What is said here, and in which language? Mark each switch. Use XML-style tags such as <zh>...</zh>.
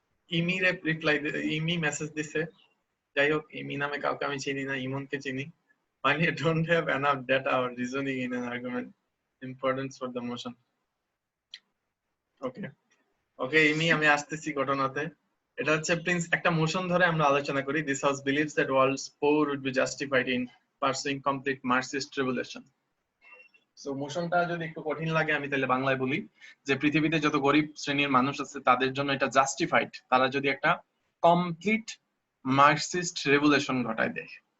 <bn>ইমি reply, ইমি message দিছে। যাই হোক, ইমি নামে কাউকে আমি চিনি না, ইমনকে চিনি।</bn> <en>মানে don't have enough data or reasoning in an argument, importance for the motion.</en> <bn>ওকে ওকে ইমি, আমি আসতেছি ঘটনাতে। এটা হচ্ছে একটা মোশন ধরে আমরা আলোচনা করি।</bn> <en>This house believes that world's poor would be justified in pursuing complete Marxist revolution.</en> <bn>So মোশনটা যদি একটু কঠিন লাগে আমি তাহলে বাংলায় বলি যে পৃথিবীতে যত গরিব শ্রেণীর মানুষ আছে তাদের জন্য এটা জাস্টিফাইড, তারা যদি একটা কমপ্লিট মার্কসিস্ট রেভলিউশন ঘটায় দেয়।</bn>